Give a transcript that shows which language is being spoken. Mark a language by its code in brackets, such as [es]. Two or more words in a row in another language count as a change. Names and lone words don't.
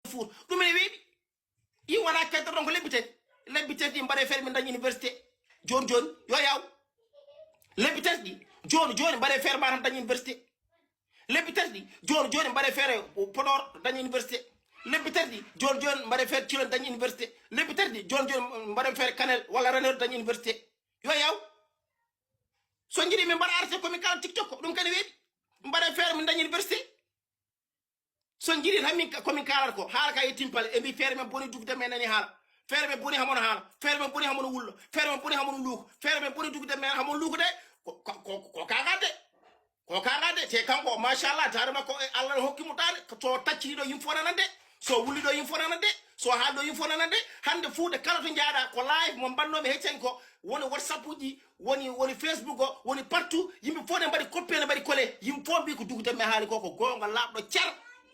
[ff] four dum ne webi yi wana kete ron ko lebite di mbare fer min dañ université jon yo yaw lebite di jon mbare fer manam dañ université lebite di jon mbare fer Podor dañ université lebite di jon mbare fer ci dañ université lebite di jon mbare fer Kanel wala Raneur dañ université yo yaw so ngiri mi mbara arte ko mi kala TikTok dum kane webi mbare fer min dañ université so ngiri hammi ko mi kala ko haala ka yetimpal e mi fer men boni dugde men nani haala fer men boni hamono haala fer men boni hamono wullo fer men boni hamono luuko fer men boni dugde men hamono luuko de ko kagade te kanko machallah tare makko Allah hokki mu tare to tacci do yim fonanande so wuli do yim fonanande so haado yim fonanande hande fuude kala to jaada ko live mo banno me heccen ko woni WhatsApp uji woni Facebook o woni partout yimbe fone bari copier bari kole yim fo bi ko dugde me haali ko gonga labdo cer